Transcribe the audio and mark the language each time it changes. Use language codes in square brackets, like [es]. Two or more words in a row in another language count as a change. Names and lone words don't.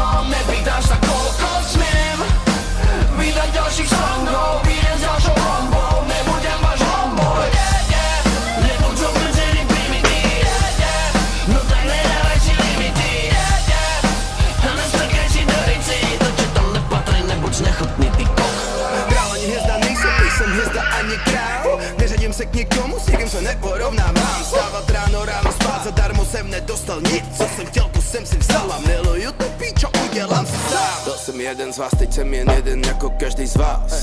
[sk] Nepýtaš sa, koľko smiem vydať ďalších songov, idem s ďalšou bombou, nebudem váš homeboy. Nebuď obmedzený primitív, no tak nedávaj si limity. A nestrkaj si do rici, to čo tam nepatrí, nebuď nechutný ty koch. [cs] Král ani hvězda nejsem hvězda ani král. Neřadím se k nikomu, s nikým se neporovnávám. Stávat ráno spát, zadarmo jsem nedostal nic. Co jsem chtěl, to jsem si vzal a miluju to píčo, udělám si sám. Byl jsem jeden z vás, teď jsem jen jeden jako každý z vás.